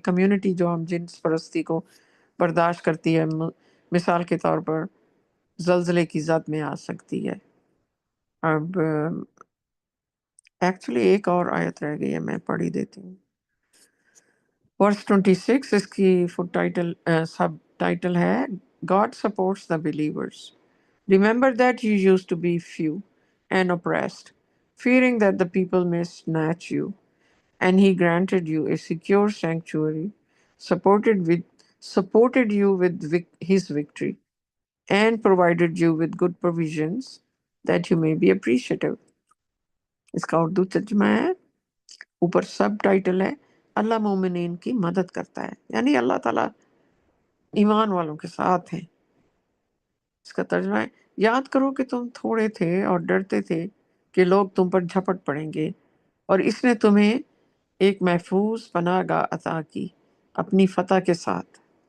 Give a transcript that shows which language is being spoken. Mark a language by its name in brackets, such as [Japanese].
[Urdu] Community جو ہم جنس پرستی کو برداشت کرتی ہے مثال کے طور پر زلزلے کی زد میں آ سکتی ہے. اب ایکچولی ایک اور آیت رہ گئی ہے، میں پڑھ ہی دیتی ہوں. ورس 26 اس کی فٹ ٹائٹل سب ٹائٹل ہے [English] God supports the believers. Remember that you used to be few and oppressed, fearing that the people may snatch you, and he granted you a secure sanctuary, supported you with his victory, and provided you with good provisions that you may be appreciative. [Urdu] اس کا اردو ترجمہ ہے، اوپر سب title ہے اللہ مومنین کی مدد کرتا ہے، یعنی اللہ تعالیٰ ایمان والوں کے ساتھ ہیں. اس کا ترجمہ ہے یاد کرو کہ تم تھوڑے تھے اور ڈرتے تھے کہ لوگ تم پر جھپٹ پڑیں گے، اور اس نے تمہیں ایک محفوظ پناہ گاہ عطا کی اپنی فتح کے ساتھ.